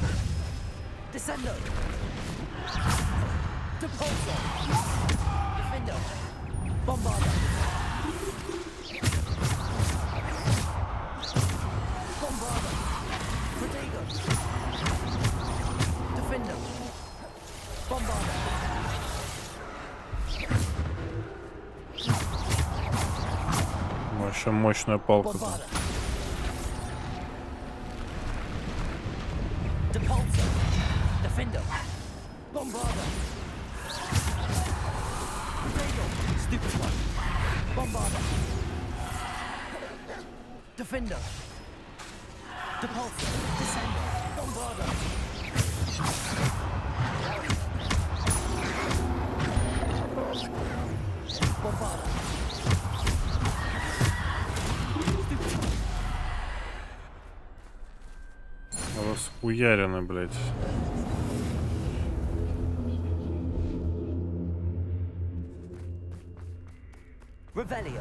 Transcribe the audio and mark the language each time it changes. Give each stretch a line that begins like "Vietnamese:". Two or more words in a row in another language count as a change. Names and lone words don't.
Latin: Descender. Depulsor. Defender. Bombarder. Bombarder. Protego. Defender. Bombarder.
Russian: Вообще мощная палка.
Latin: Depulsor. Defender. Bombarder. Protego.
English: Stupid one.
Latin: Bombarder. Defender. Depulsor. Descender. Bombarder. Bombarder.
Russian: Расхуярены, блядь.
Latin: Revelio.